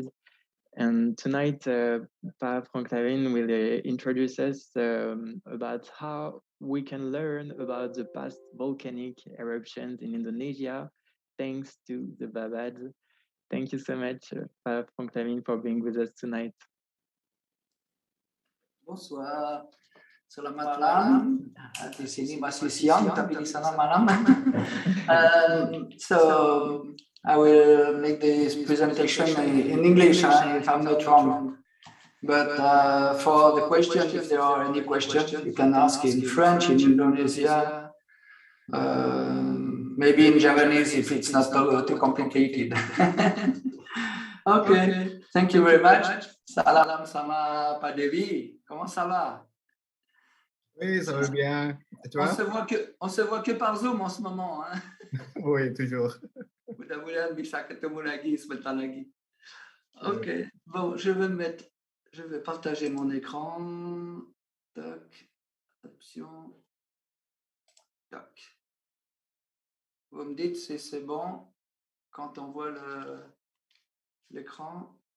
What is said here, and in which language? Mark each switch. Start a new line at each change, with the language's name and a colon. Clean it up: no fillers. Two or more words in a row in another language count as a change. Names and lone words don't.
English: And tonight, Frank Lavigne will introduce us about how we can learn about the past volcanic eruptions in Indonesia, thanks to the Babad. Thank you so much, Frank Lavigne, for being with us tonight.
French: Bonsoir,
Indonesian: selamat malam. Di sini masih siang, tapi di sana malam.
English: So I will make this presentation in English, if I'm not wrong. But for the question, if there are any questions, you can ask in French, in Indonesia, maybe in Japanese if it's not too complicated. Okay, thank you very much.
Indonesian: Salam sama Pak Devi.
French: Comment ça va? Oui, ça va bien. Et toi? On se voit que par Zoom en ce moment. Hein? Oui, toujours.
Indonesian: Mudah-mudahan bisa ketemu lagi sebentar lagi.
French: Ok, bon, je vais partager mon écran. Tac, option. Tac. Vous me dites si c'est bon quand on voit l'écran.